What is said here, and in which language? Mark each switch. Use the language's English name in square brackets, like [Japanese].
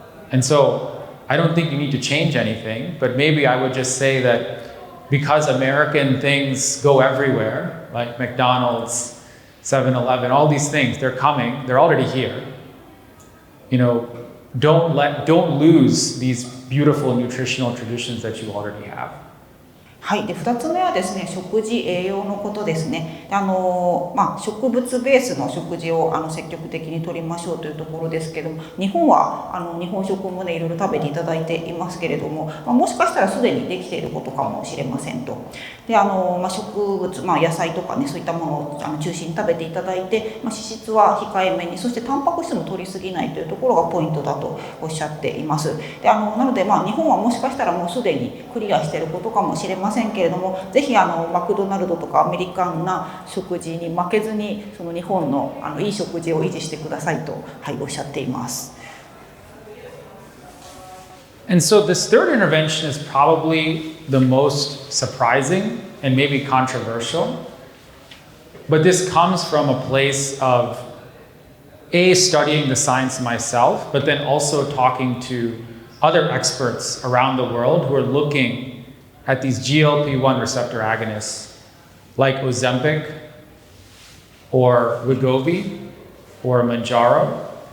[English] And so I don't think you need to change anything, but maybe I would just say that because American things go everywhere, like McDonald's, 7-Eleven, all these things, they're coming, they're already here. You know, don't lose these beautiful nutritional traditions that you already have. [Japanese] はい、で2つ目はですね、食事栄養のことですね。植物ベースの食事を積極的に摂りましょうというところですけども、日本は日本食もねいろいろ食べていただいていますけれども、もしかしたらすでにできていることかもしれませんと。で植物、野菜とかねそういったものを中心に食べていただいて、脂質は控えめに、そしてタンパク質も摂りすぎないというところがポイントだとおっしゃっています。でなので日本はもしかしたらもうすでにクリアしていることかもしれませんけれども、ぜひマクドナルドとかアメリカンな食事に負けずにその日本のいい食事を維持してくださいと、はい、おっしゃっています。 [English] And so this third intervention is probably the most surprising and maybe controversial, but this comes from a place of studying the science myself, but then also talking to other experts around the world who are looking at these GLP-1 receptor agonists like Ozempic or Wegovy or Mounjaro.